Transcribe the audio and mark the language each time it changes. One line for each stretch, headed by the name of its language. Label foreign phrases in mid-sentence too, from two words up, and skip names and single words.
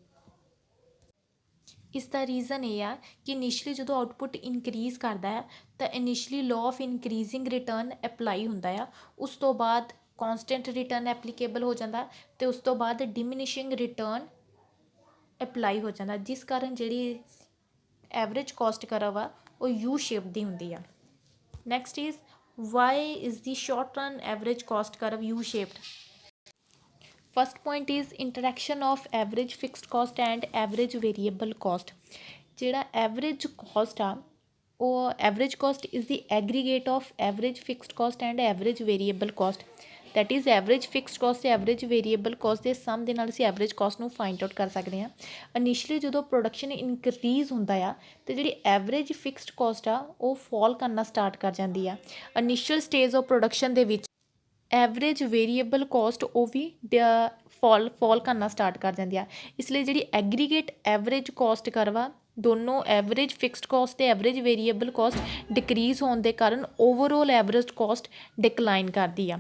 Punjabi: ਇਸ ਦਾ ਰੀਜ਼ਨ ਇਹ ਆ ਕਿ ਇਨੀਸ਼ੀਅਲੀ ਜਦੋਂ
English: output increase
Punjabi: ਕਰਦਾ ਹੈ ਤਾਂ
English: initially law of increasing return apply
Punjabi: ਹੁੰਦਾ ਆ, ਉਸ ਤੋਂ ਬਾਅਦ
English: constant return applicable
Punjabi: ਹੋ ਜਾਂਦਾ ਅਤੇ ਉਸ ਤੋਂ ਬਾਅਦ
English: diminishing return apply
Punjabi: ਹੋ ਜਾਂਦਾ, ਜਿਸ ਕਾਰਨ ਜਿਹੜੀ
English: average cost curve
Punjabi: ਆ ਉਹ
English: U shape
Punjabi: ਦੀ ਹੁੰਦੀ ਆ।
English: next is why is the short run average cost curve U shaped. First point is interaction of average fixed cost and average variable cost। ਜਿਹੜਾ average cost
Punjabi: ਆ ਉਹ
English: average cost is the aggregate of average fixed cost and average variable cost, that is average fixed cost ਅਤੇ average variable cost
Punjabi: ਦੇ ਸਮ ਦੇ ਨਾਲ ਅਸੀਂ
English: average cost ਨੂੰ find out
Punjabi: ਕਰ ਸਕਦੇ ਹਾਂ। ਇਨੀਸ਼ੀਅਲੀ ਜਦੋਂ
English: production increase
Punjabi: ਹੁੰਦਾ ਆ ਅਤੇ ਜਿਹੜੀ
English: average fixed cost
Punjabi: ਆ ਉਹ ਫੋਲ ਕਰਨਾ ਸਟਾਰਟ ਕਰ ਜਾਂਦੀ ਆ।
English: initial stage of production
Punjabi: ਦੇ ਵਿੱਚ
English: average variable cost
Punjabi: ਉਹ ਵੀ ਫੋਲ ਕਰਨਾ ਸਟਾਰਟ ਕਰ ਜਾਂਦੀ ਆ, ਇਸ ਲਈ ਜਿਹੜੀ
English: aggregate average cost curve
Punjabi: ਆ ਦੋਨੋਂ
English: average fixed cost
Punjabi: ਅਤੇ
English: average variable cost decrease
Punjabi: ਹੋਣ ਦੇ ਕਾਰਨ
English: overall average cost decline
Punjabi: ਕਰਦੀ ਆ।